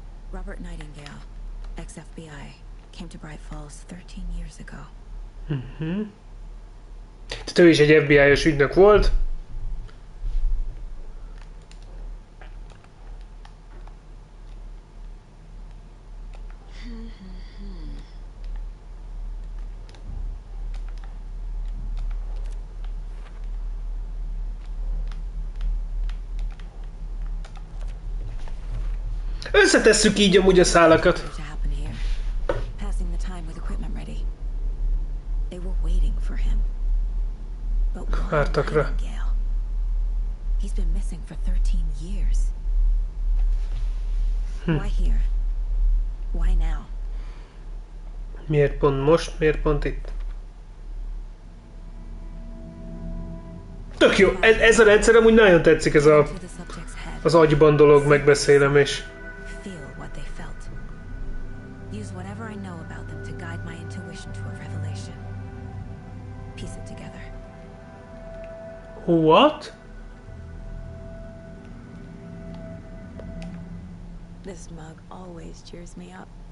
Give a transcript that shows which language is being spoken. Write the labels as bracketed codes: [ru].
[en] Robert Nightingale, ex-FBI, came to Bright Falls 13 years ago. [hu] Tehát ő is egy FBI-os ügynök volt. Összetesszük így amúgy a szálakat. [en] To happen here. Passing the time with equipment ready. They were waiting for him. But why [hu] Vártakra. [en] Nightingale? He's been missing for 13 years. Why here? Why now? [hu] Miért pont most? Miért pont itt? Tök jó! Ez a rendszer amúgy nagyon tetszik, ez a, [en] To the subject's head. [hu] az agyban dolog, megbeszélem és... [en] Feel what they felt. Use whatever I know about them to guide my intuition to a revelation. Piece it together. What? This mug always cheers me up.